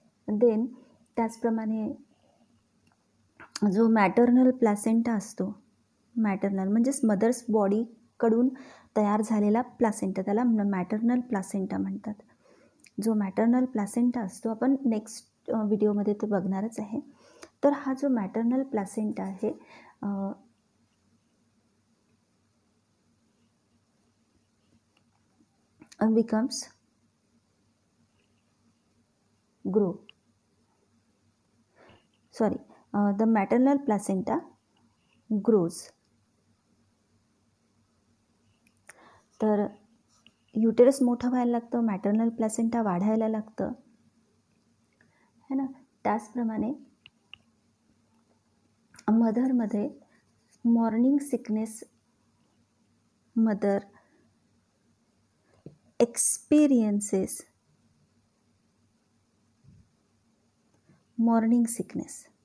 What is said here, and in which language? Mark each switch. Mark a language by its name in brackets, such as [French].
[Marathi] Then त्याचप्रमाणे जो maternal placenta असतो, मॅटर्नल म्हणजेच मदर्स बॉडीकडून तयार झालेला प्लॅसेंटा, त्याला मॅटर्नल प्लॅसेंटा म्हणतात. जो मॅटर्नल प्लॅसेंटा असतो आपण नेक्स्ट व्हिडिओमध्ये ते बघणारच आहे. तर हा जो मॅटर्नल प्लॅसेंटा आहे [English] becomes grow. The maternal placenta grows. [Marathi] तर युटेरस मोठं व्हायला लागतं, मॅटर्नल प्लॅसेंटा वाढायला लागतं है ना. त्याचप्रमाणे मदरमध्ये morning sickness mother [English] experiences morning sickness.